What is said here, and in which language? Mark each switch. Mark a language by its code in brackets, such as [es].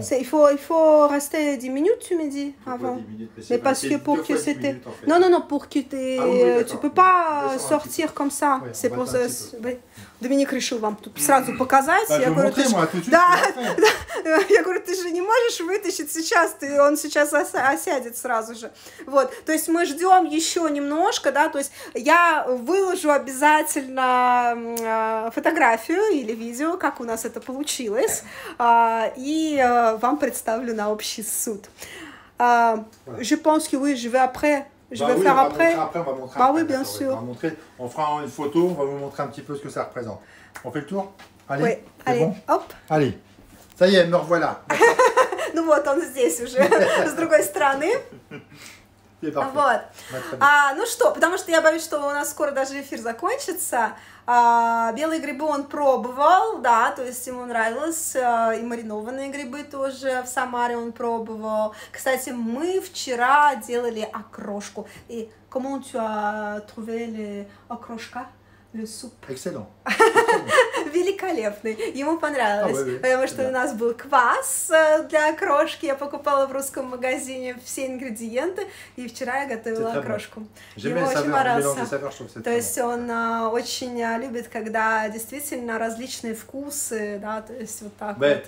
[fr] Il faut rester 10 minutes, tu me dis, avant. 10 minutes, mais parce que pour que c'était... En fait. Non, pour que tu peux pas sortir comme ça. Ouais, c'est pour ça... [ru] Доминик решил вам тут сразу показать. Я говорю, да, я говорю, ты же не можешь вытащить сейчас, он сейчас осядет сразу же. Вот, то есть мы ждем еще немножко, да, то есть я выложу обязательно фотографию или видео, как у нас это получилось, и вам представлю на общий суд. [fr] Je pense que oui, je vais après. Je vais faire après. On va montrer bah après, oui, bien sûr. On fera une photo, on va vous montrer un petit peu ce que ça représente. On fait le tour? Allez, oui, allez, bon hop. Allez, ça y est, me revoilà. [ru] Ну вот, он здесь уже, с другой стороны. Вот. Ну что, потому что я боюсь, что у нас скоро даже эфир закончится. Белые грибы он пробовал, да, то есть ему нравилось, и маринованные грибы тоже в Самаре он пробовал. Кстати, мы вчера делали окрошку. [fr] И comment tu as trouvé les окрошка? Le soup. Excellent. [ru] Великолепный. Ему понравилось, [fr] oui. [ru] потому что у нас был квас для окрошки. Я покупала в русском магазине все ингредиенты, и вчера я готовила окрошку. Ему очень понравился. То есть он очень любит, когда действительно различные вкусы, да, то есть вот так вот.